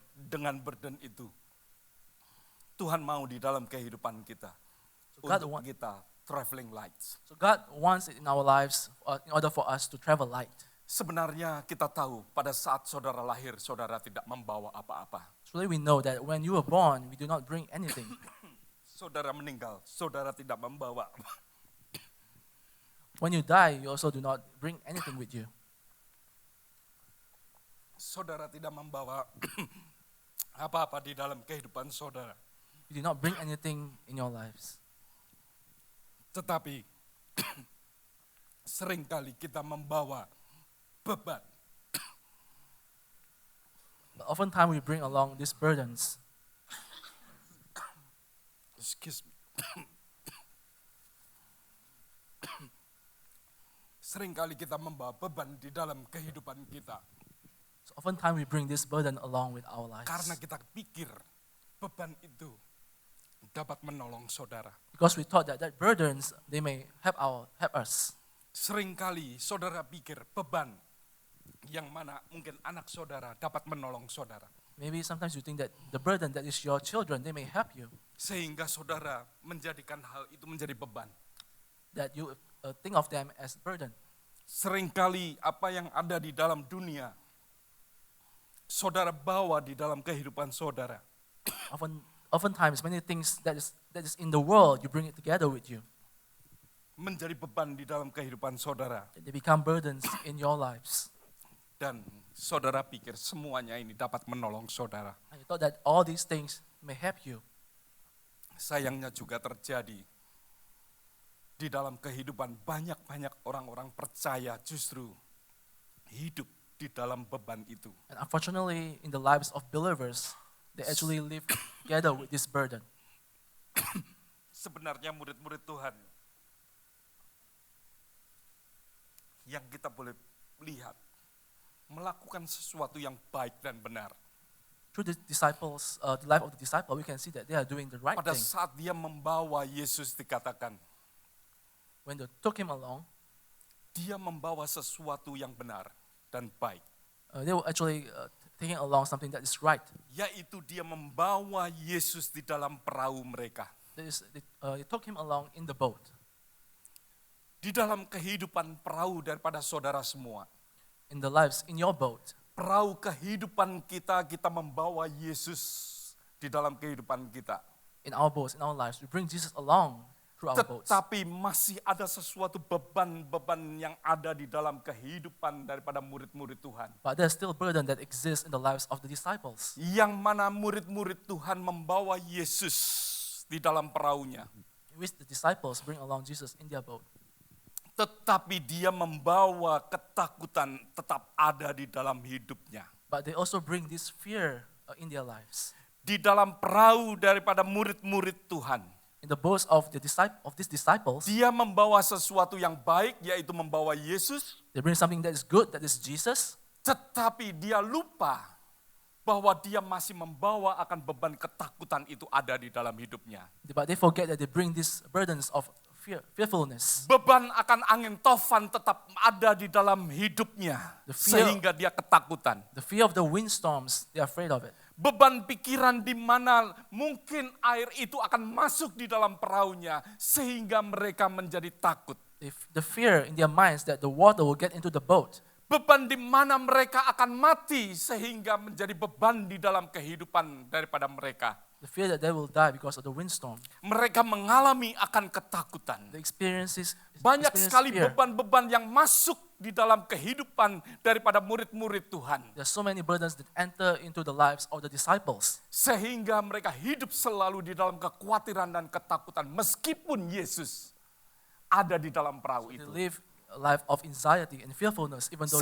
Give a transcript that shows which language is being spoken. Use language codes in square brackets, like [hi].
[id] dengan burden itu. Tuhan mau di dalam kehidupan kita. [en] So God [id] Untuk kita [en] traveling lights. So God wants it in our lives in order for us to travel light. [id] Sebenarnya kita tahu pada saat saudara lahir, saudara tidak membawa apa-apa. [en] Truly we know that when you were born, we do not bring anything. [id] Saudara meninggal, saudara tidak membawa. [en] When you die, you also do not bring anything with you. [id] Saudara tidak membawa apa-apa di dalam kehidupan saudara. [en] You do not bring anything in your lives. [id] Tetapi seringkali kita membawa beban. [en] But oftentimes we bring along these burdens. Excuse me. [id] Seringkali kita membawa beban di dalam kehidupan kita. [en] So oftentimes we bring this burden along with our lives. [id] Karena kita pikir beban itu dapat menolong saudara. [en] Because we thought that burdens, they may help us. [id] Seringkali saudara pikir beban yang mana mungkin anak saudara dapat menolong saudara. [en] Maybe sometimes you think that the burden that is your children, they may help you. [id] Sehingga saudara menjadikan hal itu menjadi beban. [en] That you think of them as burden. [id] Seringkali apa yang ada di dalam dunia, saudara bawa di dalam kehidupan saudara. [en] Oftentimes, many things that is in the world, you bring it together with you. [id] Menjadi beban di dalam kehidupan saudara. [en] They become burdens in your lives. [id] Dan saudara pikir semuanya ini dapat menolong saudara. [en] And you thought that all these things may help you. [id] Sayangnya juga terjadi di dalam kehidupan banyak-banyak orang-orang percaya justru hidup di dalam beban itu. [en] And unfortunately, in the lives of believers, they actually live together with this burden. [id] Sebenarnya murid-murid Tuhan yang kita boleh lihat melakukan sesuatu yang baik dan benar. [en] Through the disciples, the life of the disciple, we can see that they are doing the right [id] Pada [en] thing. [id] saat dia membawa Yesus dikatakan, [en] When they took him along, [id] dia membawa sesuatu yang benar dan baik. [en] they were actually taking along something that is right. [id] Yaitu dia membawa Yesus di dalam perahu mereka. [en] They took him along in the boat. [id] Di dalam kehidupan perahu daripada saudara semua. [en] In the lives, in your boat. [id] Perahu kehidupan kita membawa Yesus di dalam kehidupan kita. [en] In our boats, in our lives, we bring Jesus along through our boats. [id] Tetapi masih ada sesuatu beban-beban yang ada di dalam kehidupan daripada murid-murid Tuhan. [en] But there's still a burden that exists in the lives of the disciples. [id] Yang mana murid-murid Tuhan membawa Yesus di dalam perahunya. [en] In which the disciples bring along Jesus in their boat. [id] Tetapi dia membawa ketakutan tetap ada di dalam hidupnya. [en] But they also bring this fear in their lives. [id] Di dalam perahu daripada murid-murid Tuhan. [en] In the boats of these disciples, [id] Dia membawa sesuatu yang baik, yaitu membawa Yesus. [en] They bring something that is good, that is Jesus, [id] tetapi dia lupa bahwa dia masih membawa akan beban ketakutan itu ada di dalam hidupnya. [en] but they forget that they bring these burdens of fearfulness. [id] Beban akan angin tofan tetap ada di dalam hidupnya, [en] The fear- [id] sehingga dia ketakutan. [en] The fear of the windstorms, they're afraid of it. [id] Beban pikiran di mana mungkin air itu akan masuk di dalam perahunya, sehingga mereka menjadi takut. [en] The fear in their minds that the water will get into the boat. [id] Beban di mana mereka akan mati, sehingga menjadi beban di dalam kehidupan daripada mereka. [en] The fear that they will die because of the windstorm. [id] Mereka mengalami akan ketakutan. [en] The experiences [id] Banyak [en] experience [id] sekali [en] fear. [id] beban-beban yang masuk di dalam kehidupan daripada murid-murid Tuhan. [en] There are so many burdens that enter into the lives of the disciples. [id] Sehingga mereka hidup selalu di dalam kekhawatiran dan ketakutan. Meskipun Yesus ada di dalam perahu [en] They [id] itu. [en] live a life of anxiety and fearfulness even though